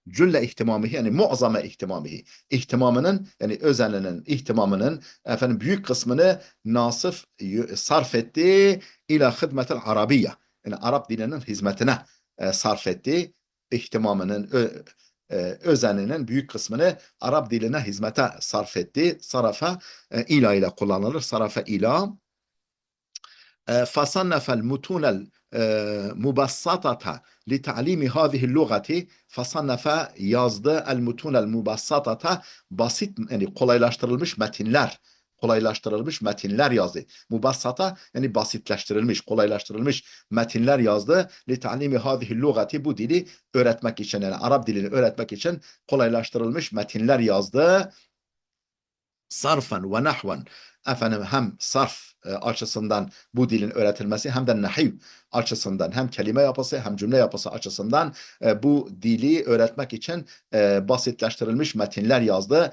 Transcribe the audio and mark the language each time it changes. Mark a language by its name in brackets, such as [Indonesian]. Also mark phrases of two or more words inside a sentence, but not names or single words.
[Arabic] كل اهتمامه [Turkish] yani [Arabic] معظم اهتمامه. [Turkish] İhtimamının yani özeninin, ihtimamının efendim büyük kısmını Nasif sarf etti [Arabic] إلى خدمة العربية. [Turkish] Yani Arap dilinin hizmetine sarf etti. İhtimamının özeninin büyük kısmını Arap diline hizmete sarf etti. [Arabic] صرف إلى [Turkish] ile kullanılır. [Arabic] صرف إلى. فصنف المتون المبسطة لتعليم هذه اللغة فصنف yazdı المتون المبسطة [Turkish] basit yani kolaylaştırılmış metinler yazdı. Mubassata yani basitleştirilmiş, kolaylaştırılmış metinler yazdı. [Arabic] لتعليم هذه اللغة [Turkish] bu dili öğretmek için yani Arap dilini öğretmek için kolaylaştırılmış metinler yazdı. [Arabic] صرفا ونحوا [Turkish] efendim hem sarf açısından bu dilin öğretilmesi hem de nahiv açısından hem kelime yapısı hem cümle yapısı açısından bu dili öğretmek için basitleştirilmiş metinler yazdı.